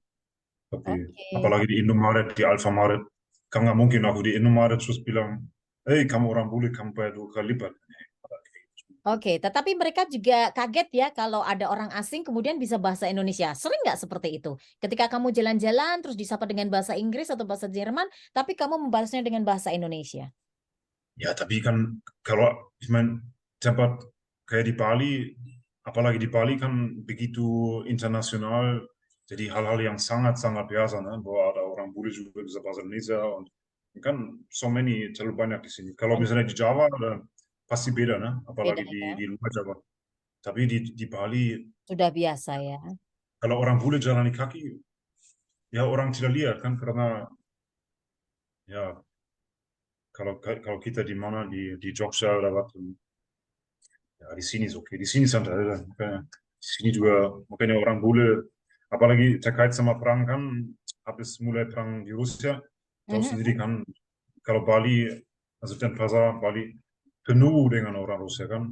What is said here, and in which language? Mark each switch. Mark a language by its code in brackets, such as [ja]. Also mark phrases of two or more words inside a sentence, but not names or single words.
[id] Tapi apalagi di Indomaret, di Alfamaret, kan nggak mungkin aku di Indomaret terus bilang, hey kamu orang bule, kamu bayar 2 kali lipat. Oke, tetapi mereka juga kaget ya kalau ada orang asing kemudian bisa bahasa Indonesia. Sering nggak seperti itu? Ketika kamu jalan-jalan terus disapa dengan bahasa Inggris atau bahasa Jerman, tapi kamu membalasnya dengan bahasa Indonesia. Ya, tapi kan kalau [de] ich meine [id] tempat kayak di Bali, apalagi di Bali kan begitu internasional, jadi hal-hal yang sangat-sangat biasa, ne? Bahwa ada orang bule juga bisa bahasa Indonesia und kan [en] so many, [id] terlalu banyak di sini. Kalau misalnya di Jawa ada pasti beda, ne? Apalagi Beda ya. di luar Jawa. Tapi di Bali, Sudah biasa ya. kalau orang bule jalan di kaki, ya orang tidak lihat kan karena ya kalau kita di mana di Jogja [de] oder was, [id] ya di sini oke, di sini santai aja. Makanya di sini juga makanya orang bule, apalagi terkait sama perang kan, habis mulai perang di Rusia, tahu sendiri kan, kalau Bali, also Denpasar, Bali, penuh dengan orang Rusia kan.